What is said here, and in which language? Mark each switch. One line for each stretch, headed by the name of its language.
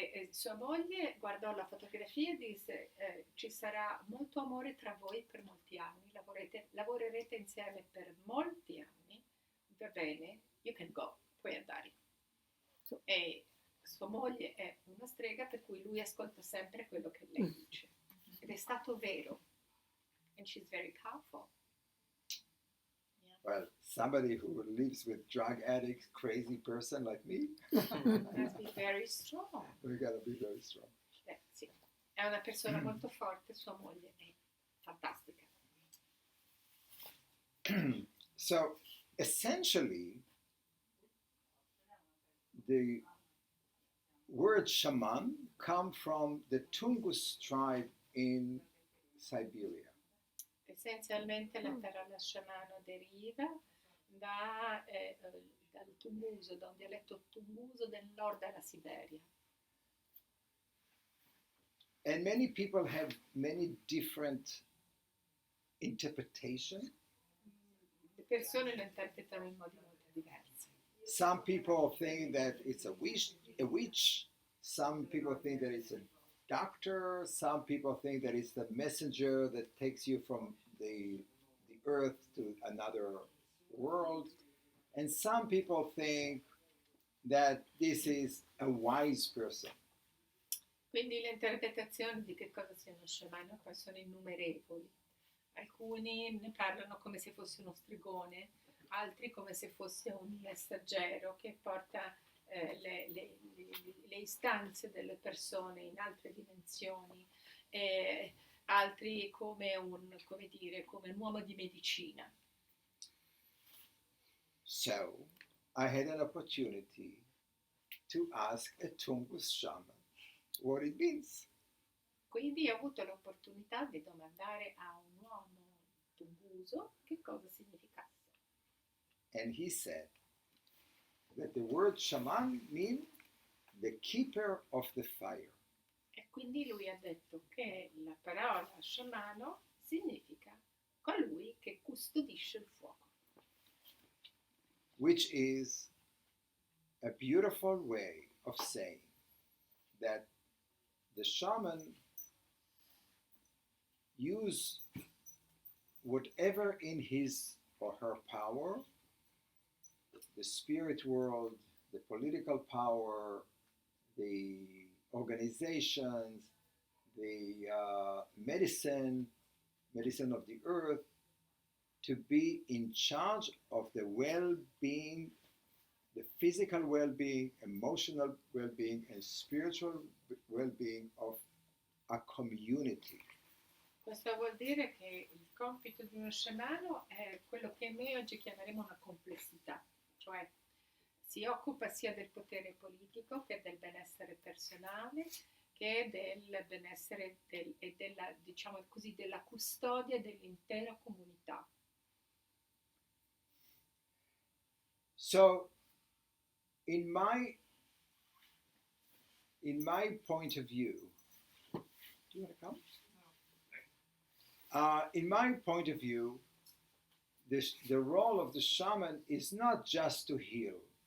Italian: Sua moglie guardò la fotografia e disse ci sarà molto amore tra voi per molti anni, lavorerete insieme per molti anni, va bene,
English: you can go,
Italian: puoi andare. E sua moglie è una strega, per cui lui ascolta sempre quello che lei dice, ed è stato vero,
English: and she's very powerful. Well, somebody who lives with drug addicts, crazy person like me. Must be very strong. We gotta be very strong.
Italian: Sì. È una persona molto forte, sua moglie è fantastica.
English: So, essentially, the word shaman comes from the Tungus tribe in Siberia.
Italian: Essenzialmente la parola sciamano deriva dal tunguso, da un dialetto tunguso del nord della Siberia.
English: And many people have many different interpretations.
Italian: Le persone lo interpretano in modi molto diversi.
English: Some people think that it's a witch. Some people think that it's a doctor. Some people think that it's the messenger that takes you from the earth to another world. And some people think that this is a wise person.
Italian: Quindi le interpretazioni di che cosa sia uno sciamano poi sono innumerevoli. Alcuni ne parlano come se fosse uno stregone, altri come se fosse un messaggero che porta le istanze delle persone in altre dimensioni, altri come un uomo di medicina.
English: So, I had an opportunity to ask a Tungus shaman what it means.
Italian: Quindi ho avuto l'opportunità di domandare a un uomo tunguso che cosa significasse.
English: And he said that the word shaman means the keeper of the fire.
Italian: E quindi lui ha detto che la parola sciamano significa colui che custodisce il fuoco.
English: Which is a beautiful way of saying that the shaman use whatever in his or her power, the spirit world, the political power, the organizations, the medicine of the earth, to be in charge of the well-being, the physical well-being, emotional well-being, and spiritual well-being of a community.
Italian: Questo vuol dire che il compito di uno sciamano è quello che noi oggi chiameremo una complessità, cioè si occupa sia del potere politico che del benessere personale, che del benessere e della, diciamo così, della custodia dell'intera comunità.
English: So, in my point of view, do you want to come? In my point of view, the role of the shaman is not just to heal.